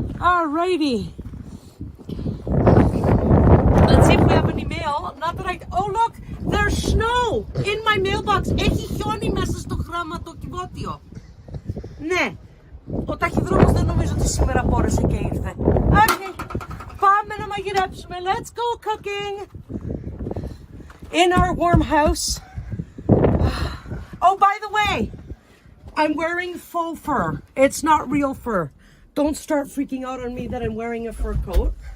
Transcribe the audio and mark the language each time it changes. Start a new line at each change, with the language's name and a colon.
English: Alrighty. Let's see if we have any mail. Not that oh look, there's snow in my mailbox.
Greek: Έχει χιόνι μέσα στο γραμματοκιβώτιο. Ναι, ο ταχυδρόμος δεν νομίζω ότι σήμερα μπόρεσε και ήρθε. Okay, πάμε να μαγειρέψουμε.
English: Let's go cooking in our warm house. Oh, by the way, I'm wearing faux fur. It's not real fur. Don't start freaking out on me that I'm wearing a fur coat.